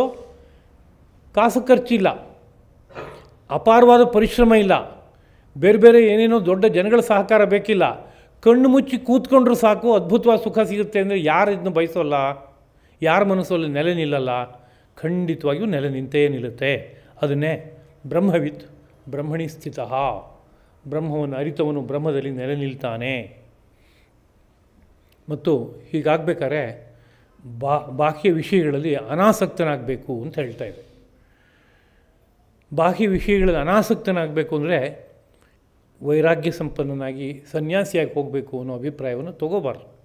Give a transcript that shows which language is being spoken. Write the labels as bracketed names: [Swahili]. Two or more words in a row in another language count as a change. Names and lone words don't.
[Kannada] ಕಾಸು ಖರ್ಚಿಲ್ಲ, ಅಪಾರವಾದ ಪರಿಶ್ರಮ ಇಲ್ಲ, ಬೇರೆ ಬೇರೆ ಏನೇನೋ ದೊಡ್ಡ ಜನಗಳ ಸಹಕಾರ ಬೇಕಿಲ್ಲ, ಕಣ್ಣು ಮುಚ್ಚಿ ಕೂತ್ಕೊಂಡ್ರೂ ಸಾಕು ಅದ್ಭುತವಾದ ಸುಖ ಸಿಗುತ್ತೆ ಅಂದರೆ ಯಾರು ಇದನ್ನು ಬಯಸೋಲ್ಲ? ಯಾರ ಮನಸ್ಸಲ್ಲಿ ನೆಲೆ ನಿಲ್ಲಲ್ಲ? ಖಂಡಿತವಾಗಿಯೂ ನೆಲೆ ನಿಂತೇ ನಿಲ್ಲುತ್ತೆ. [Sanskrit] ಅದನ್ನೇ ಬ್ರಹ್ಮವಿತ್ ಬ್ರಹ್ಮಣಿ ಸ್ಥಿತ, [Kannada] ಬ್ರಹ್ಮವನ್ನು ಅರಿತವನು ಬ್ರಹ್ಮದಲ್ಲಿ ನೆಲೆ ನಿಲ್ತಾನೆ. ಮತ್ತು ಹೀಗಾಗಬೇಕಾದ್ರೆ ಬಾಹ್ಯ ವಿಷಯಗಳಲ್ಲಿ ಅನಾಸಕ್ತನಾಗಬೇಕು ಅಂತ ಹೇಳ್ತಾ ಇದೆ. ಬಾಹ್ಯ ವಿಷಯಗಳಲ್ಲಿ ಅನಾಸಕ್ತನಾಗಬೇಕು ಅಂದರೆ ವೈರಾಗ್ಯ ಸಂಪನ್ನನಾಗಿ ಸನ್ಯಾಸಿಯಾಗಿ ಹೋಗಬೇಕು ಅನ್ನೋ ಅಭಿಪ್ರಾಯವನ್ನು ತಗೋಬಾರ್ದು.